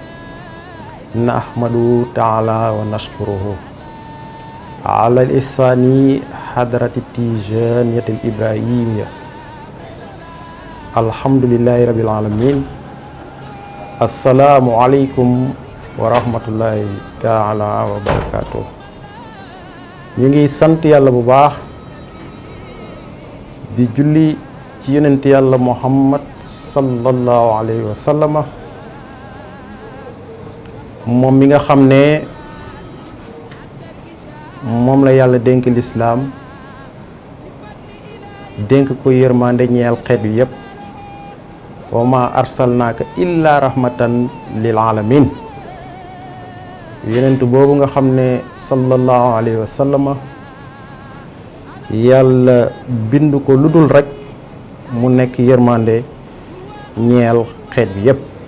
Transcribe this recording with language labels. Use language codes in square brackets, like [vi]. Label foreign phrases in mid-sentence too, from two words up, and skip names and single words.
[ar] نحمده تعالى ونشكره على الإحسان حضرة التيجانية الإبراهيمية الحمد لله رب العالمين السلام عليكم ورحمة الله تعالى وبركاته. [wo] ñu ngi sant yàlla bu baax di julli ci yonent yàlla Muhammad [ar] صلى الله عليه وسلم [wo] moom mi nga xam ne moom la yàlla dénk lislaam dénk ko yërmande ñeel xeet wi yépp [ar] وما أرسلناك إلا رحمة للعالمين [wo] yonent boobu nga xam ne [ar] صلى الله عليه وسلم [wo] yàlla bind ko lu dul rek mu nekk yërmande ñeel xeet bi yépp.